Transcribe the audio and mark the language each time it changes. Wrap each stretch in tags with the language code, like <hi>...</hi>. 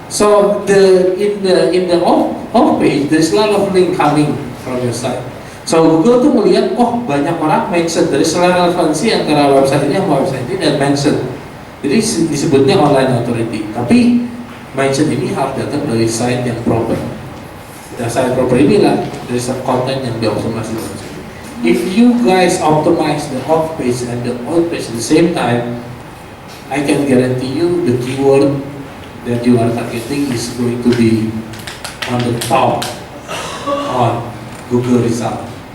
<en>So in the off page, there's a lot of link coming from your site.</en> <id>So Google tuh melihat, oh banyak orang mention, dari relevansi antara website ini sama website ini dan mention. Jadi disebutnya online authority. Tapi mention ini harus datang dari site yang proper. Site proper inilah dari content yang dioptimasi.</id> <en>If you guys optimize the off page and the on page at the same time, I can guarantee you the keyword that you are targeting is going to be on the top on Google result.</en>